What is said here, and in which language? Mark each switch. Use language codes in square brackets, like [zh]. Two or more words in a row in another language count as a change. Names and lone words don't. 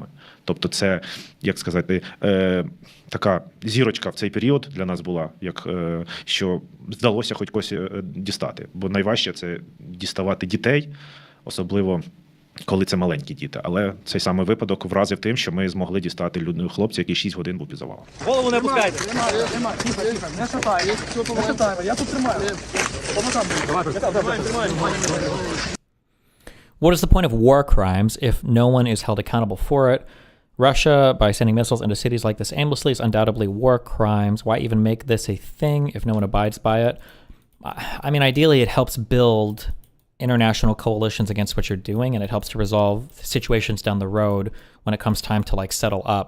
[uk] Тобто це, як сказати, така зірочка в цей період для нас була, що вдалося хоч когось дістати. Бо найважче – це діставати дітей, особливо коли це маленькі діти. Але цей самий випадок вразив тим, що ми змогли дістати хлопця, який 6 годин був під завалом. Голову не опускайте. Тримай, тихо, не шатай. Не шатай, я тут тримаю. [en] What is the point of war crimes if no one is held accountable for it? Russia, by sending missiles into cities like this aimlessly, is undoubtedly war crimes. Why even make this a thing if no one abides by it? I mean, ideally, it helps build international coalitions against what you're doing, and it helps to resolve situations down the road when it comes time to settle up.